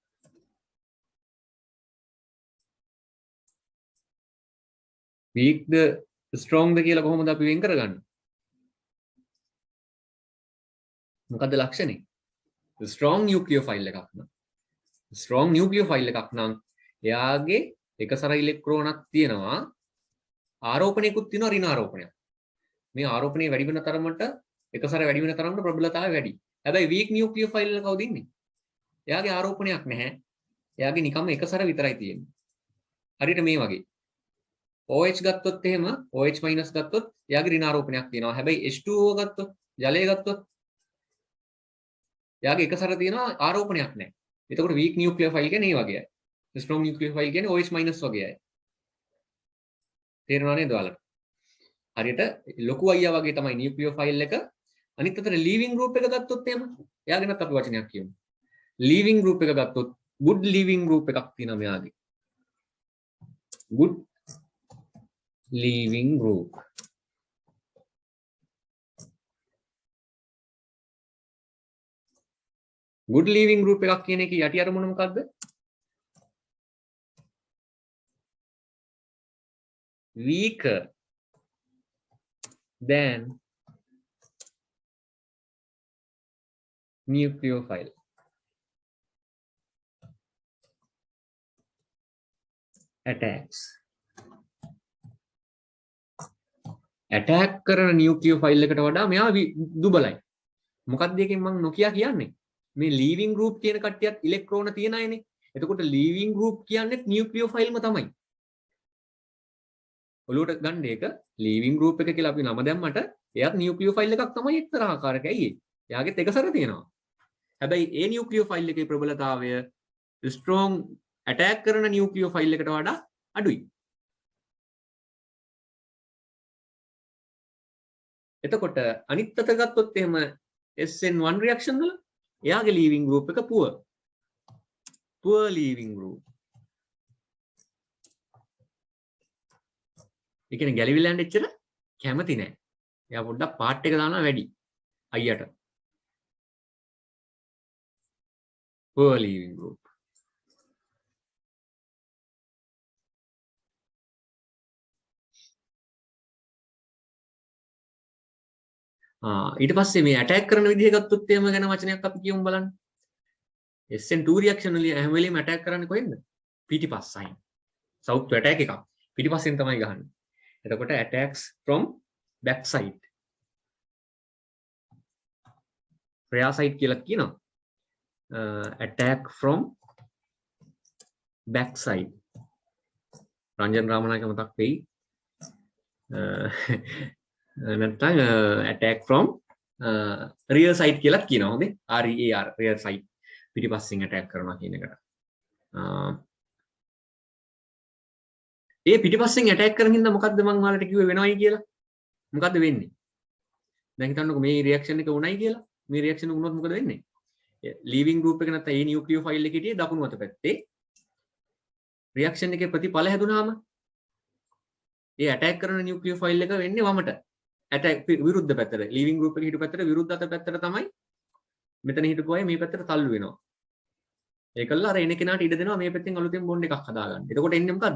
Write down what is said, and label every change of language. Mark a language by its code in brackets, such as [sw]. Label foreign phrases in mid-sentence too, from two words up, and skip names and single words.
[si] weak ද strong ද කියලා කොහොමද අපි වෙන් කරගන්නේ මොකද්ද ලක්ෂණේ [en] strong nucleophile [si] එකක් නම් [en] strong nucleophile [si] එකක් නම් එයාගේ එකසර ඉලෙක්ට්‍රෝනක් තියෙනවා ආරෝපණයකුත් තියෙනවා ඍණ ආරෝපණයක් මේ ආරෝපණය වැඩි වෙන තරමට එකසර වැඩි වෙන තරමට ප්‍රබලතාවය වැඩි හැබැයි [en] weak nucleophile [si] එක කවුද ඉන්නේ එයාගේ ආරෝපණයක් නැහැ එයාගේ නිකම්ම එකසර විතරයි තියෙන්නේ හරියට මේ වගේ OH ගත්තොත් එහෙම OH- ගත්තොත් එයාගේ ඍණ ආරෝපණයක් තියෙනවා හැබැයි H2O ගත්තොත් ජලය ගත්තොත් එයාගේ එකසර තියෙනවා ආරෝපණයක් නැහැ එතකොට [en] weak nucleophile [si] කියන්නේ මේ වගේයි [en] strong nucleophile [si] කියන්නේ OH- වගේයි තේරෙනව නේද ඔයාලට හරියට ලොකු අයියා වගේ තමයි nucleophile එක අනිත් අතට [en] leaving group [si] එක ගත්තොත් එහෙම එයා ගැනත් අපි වචනයක් කියමු [en] leaving group [si] එක ගත්තොත් good [en] leaving group [si] එකක් තියෙනවා මෙයාගේ [en] good leaving group good leaving group [si] එකක් කියන එකේ යටි අරමුණ මොකද්ද [en] weaker than nucleophile attacks [si] attack කරන nucleophile එකට වඩා මෙයා දුබලයි මොකක්ද එකෙන් මම නොකියා කියන්නේ මේ [en] leaving group [si] කියන කට්ටියත් ඉලෙක්ට්‍රෝන තියෙන අයනේ එතකොට [en] leaving group [si] කියන්නේ nucleophile ම තමයි ඔලුවට ගන්න එක [en] leaving group [si] එක කියලා අපි නම දැම්මට එයාත් nucleophile එකක් තමයි එක්තරා ආකාරයක ඇයි එයාගෙත් එකසර තියෙනවා හැබැයි ඒ nucleophile එකේ ප්‍රබලතාවය [en] strong attack [si] කරන nucleophile එකට වඩා අඩුයි එතකොට අනිත් අත ගත්තොත් එහෙම [en] SN1 reaction [si] වල එයාගේ [en] leaving group [si] එක [en] poor leaving group [si] ඒ කියන්නේ ගැලවිලා යන්න එච්චර කැමති නෑ එයා පොඩ්ඩක් පාට් එක දානවා වැඩි අයියට [en] poor leaving group [si] ඊට පස්සේ මේ ඇටැක් කරන විදිහ ගත්තොත් එහෙම ගැන වචනයක් අපි කියමු බලන්න. [en] SN2 reaction [si] වල හැම වෙලෙම ඇටැක් කරන්නේ කොහෙන්ද? පිටිපස් සයින්. [en] south to attack [si] එකක්. පිටිපස්සෙන් තමයි ගහන්නේ. [en] එතකොට attacks from back side. rear side [si] කියලා කියනවා. [en] attack from back side. [si] රංජන් රාමනායක මතක් වෙයි. නැත්නම් [en] attack from rear side [si] කියලා කියනවා හොඳේ [en] REAR rear side [si] පිටිපස්සෙන් attack කරනවා කියන එකට ඒ පිටිපස්සෙන් attack කරන හින්දා මොකද්ද මම ඔයාලට කිව්වේ වෙනවයි කියලා මොකද්ද වෙන්නේ දැන් හිතන්නකෝ මේ reaction එක උණයි කියලා මේ reaction එක වුණොත් මොකද වෙන්නේ [en] leaving group [si] එක නැත්නම් ඒ nucleophile එකේ හිටියේ දකුණු අත පැත්තේ reaction එකේ ප්‍රතිඵල හැදුනාම ඒ attack කරන nucleophile එක වෙන්නේ වමට attack විරුද්ධ පැත්තට [en] leaving group [si] එකේ හිටු පැත්තට විරුද්ධ අත පැත්තට තමයි මෙතන හිටපු අය මේ පැත්තට තල්ලු වෙනවා ඒකල්ලා අර එන කෙනාට ඉඩ දෙනවා මේ පැත්තෙන් අලුතෙන් බොන්ඩ් එකක් හදාගන්න. එතකොට එන්නේ මොකද්ද?